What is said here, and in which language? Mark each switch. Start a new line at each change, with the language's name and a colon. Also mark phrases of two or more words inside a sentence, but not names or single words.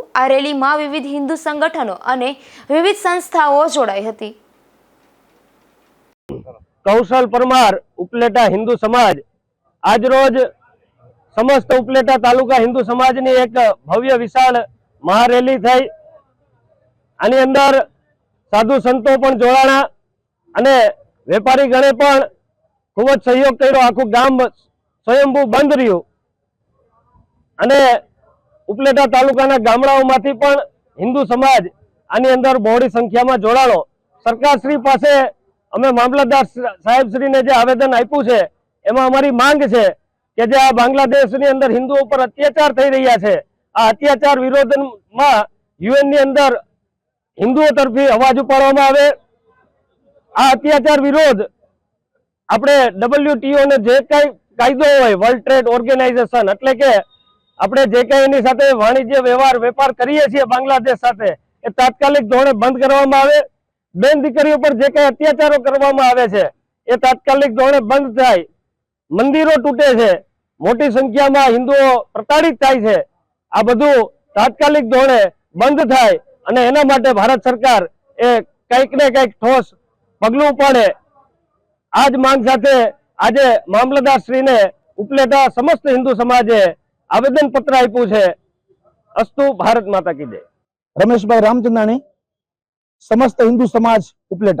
Gujarati: આ રેલીમાં વિવિધ હિન્દુ સંગઠનો અને વિવિધ સંસ્થાઓ જોડાઈ હતી। કૌશલ પરમાર ઉપલેટા હિન્દુ સમાજ આજરોજ સમસ્ત ઉપલેટા તાલુકા હિન્દુ સમાજની એક ભવ્ય વિશાળ મહારેલી થઈ। આની અંદર સાધુ સંતો પણ જોડાણા અને વેપારી ગણે પણ ખૂબ જ સહયોગ કર્યો। આખું ગામ સ્વયંભૂ બંધ રહ્યું અને ઉપલેટા તાલુકાના ગામડાઓમાંથી પણ હિંદુ સમાજ આની અંદર બહોળી સંખ્યામાં જોડાણો। સરકારશ્રી પાસે અમે મામલતદાર સાહેબશ્રીને જે આવેદન આપ્યું છે એમાં અમારી માંગ છે કે જે આ બાંગ્લાદેશની અંદર હિંદુઓ પર અત્યાચાર થઈ રહ્યા છે, આ અત્યાચાર વિરોધમાં યુએન ની અંદર હિંદુઓ તરફી અવાજ ઉપાડવામાં આવે। આ અત્યાચાર વિરોધ આપણે WTO ને જે કંઈ કાયદો હોય,
English: World Trade Organization,
Gujarati: એટલે કે આપણે જે કંઈ એની સાથે વાણિજ્ય વ્યવહાર વેપાર કરીએ છીએ બાંગ્લાદેશ સાથે, એ તાત્કાલિક ધોરણે બંધ કરવામાં આવે। બેન દીકરીઓ પર જે કંઈ અત્યાચારો કરવામાં આવે છે એ તાત્કાલિક ધોરણે બંધ થાય। મંદિરો તૂટે છે, મોટી સંખ્યામાં હિંદુઓ પ્રતાડિત થાય છે, આ બધું તાત્કાલિક ધોરણે બંધ થાય અને એના માટે ભારત સરકાર એ કંઈક ને કંઈક ઠોસ પગલું ઉપાડે। આ જ માંગ સાથે આજે મામલતદાર શ્રીને ઉપલેટા સમસ્ત હિન્દુ સમાજે આવેદનપત્ર આપ્યું છે।
Hindi: अस्तु भारत माता की जय।
Gujarati: રમેશભાઈ રામચંદ્રાણી, સમસ્ત હિન્દુ સમાજ ઉપલેટા।